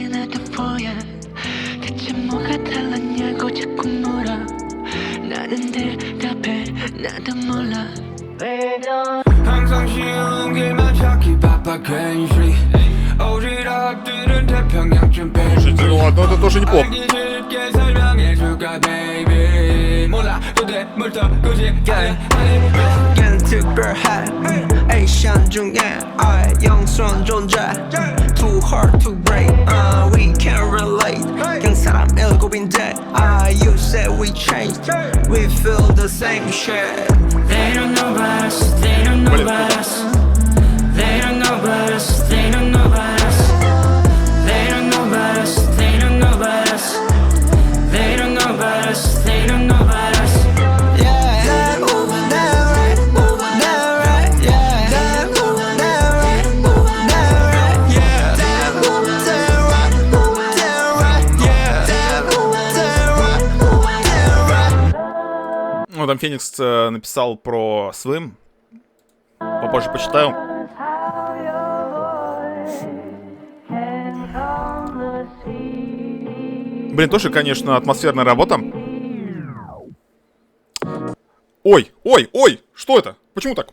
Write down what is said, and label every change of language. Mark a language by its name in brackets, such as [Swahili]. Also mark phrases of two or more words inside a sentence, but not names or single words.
[Korean] 나는 항상 쉬운 길만 찾기 바빠 괜시리 오지랖들은 태평양쯤 [Russian] Слушайте, ну ладно, это тоже неплохо. [Korean] 알기 쉽게 설명해줄까 baby 몰라도 돼 뭘더 굳이 얘는 특별해 에이션 중에 영선 존재 [English] Too hard to break We can't relate [Korean] 그냥 사람 일곱인데 [English] You said we changed We feel the same shit They don't know about us, they don't know about us. They don't know about us, they don't know about us. They don't know about us, they don't know about us. They don't know about us, they don't know about us. Yeah, that moving that right, moving that right. Yeah, that moving that right, moving that right. Yeah, that moving that right, moving that right. Yeah, that moving that right, moving that right. [Russian] Ну, там Феникс написал про Swim. Попозже почитаю. Блин, тоже, конечно, атмосферная работа. Ой, ой, ой, что это? Почему так?